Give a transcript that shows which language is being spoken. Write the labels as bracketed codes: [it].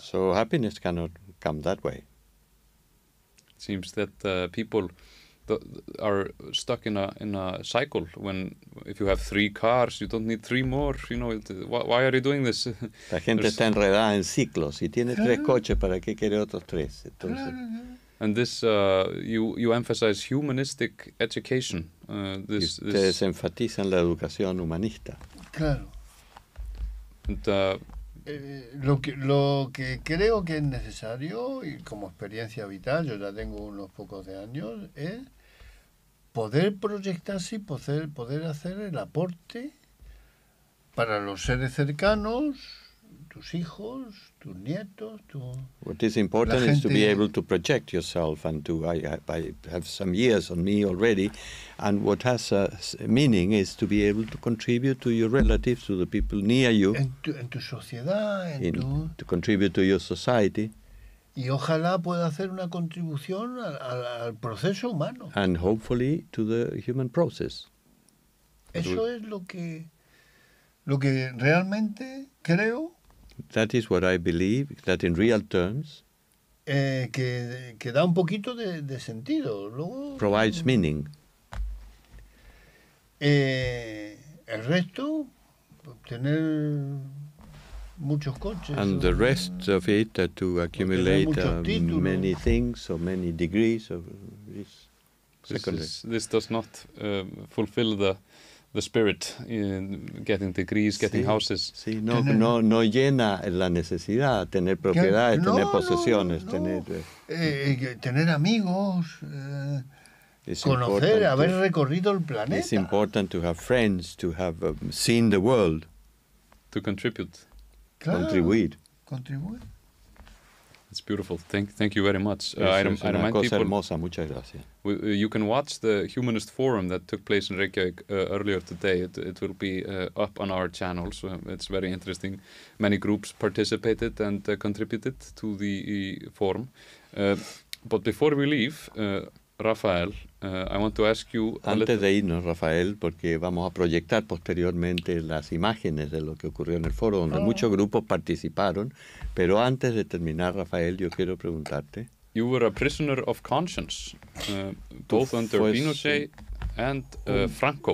[en] So happiness cannot come that way. It seems that people are stuck in a cycle. If you have 3 cars, you don't need 3 more. Why are you doing this? [es] La gente está enredada en ciclos. Si tiene 3 coches, ¿para qué quiere otros 3? Entonces, [en] and this you emphasize humanistic education. [es] Ustedes enfatizan la educación humanista. Claro. [en] And, [es] lo que creo que es necesario, y como experiencia vital, yo ya tengo unos pocos de años, es poder proyectarse y poder hacer el aporte para los seres cercanos, tus hijos, tus nietos, [en] What is important is to be able to project yourself, and I have some years on me already, and what has meaning is to be able to contribute to your relatives, to the people near you, [es] en tu sociedad, [en] to contribute to your society. [es] Y ojalá pueda hacer una contribución al proceso humano. [en] And hopefully to the human process. [es] Eso es lo que realmente creo. [en] That is what I believe, that in real terms [es] que da un poquito de sentido. Luego, [en] provides meaning. [es] El resto, tener muchos coches. [en] And the rest of it, to accumulate many things or many degrees, is secondary. This does not fulfill the spirit in getting degrees, getting houses. [es] Sí, no llena la necesidad, tener propiedades, tener posesiones, tener amigos, conocer, haber recorrido el planeta. [en] It's important to have friends, to have seen the world. To contribute. [es] Claro, contribuir. [en] It's beautiful. Thank you very much. I remind people, [es] hermosa. Muchas gracias. [en] You can watch the Humanist Forum that took place in Reykjavík earlier today. It will be up on our channel, so it's very interesting. Many groups participated and contributed to the forum. But before we leave, Rafael, I want to ask you... [es] Antes de irnos, Rafael, porque vamos a proyectar posteriormente las imágenes de lo que ocurrió en el foro, donde muchos grupos participaron, pero antes de terminar, Rafael, yo quiero preguntarte... [en] You were a prisoner of conscience, both under Pinochet and Franco.